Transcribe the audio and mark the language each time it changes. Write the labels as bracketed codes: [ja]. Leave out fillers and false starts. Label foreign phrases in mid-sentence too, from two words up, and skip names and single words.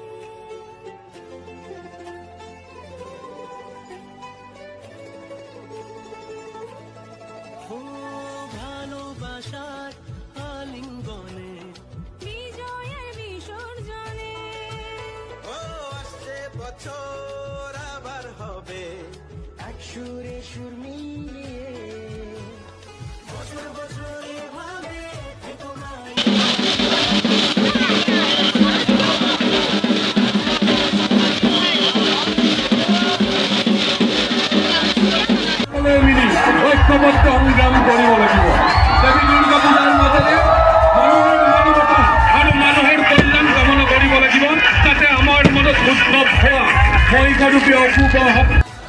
[bn] ভালোবাসার আলিঙ্গনে বিজয়ের বিসর্জনে বছর আবার হবে এক সুরে সুর মিলিয়ে বছর বছর এভাবে [as] ঐক্যবদ্ধ সংগ্রাম কৰিব লাগিব দেৱী দুৰ্গা পূজাৰ মাজতে মানুহৰ কল্যাণ কামনা কৰিব লাগিব যাতে আমাৰ মনত উদ্ভৱ হোৱা মহিষাৰূপী অশুভ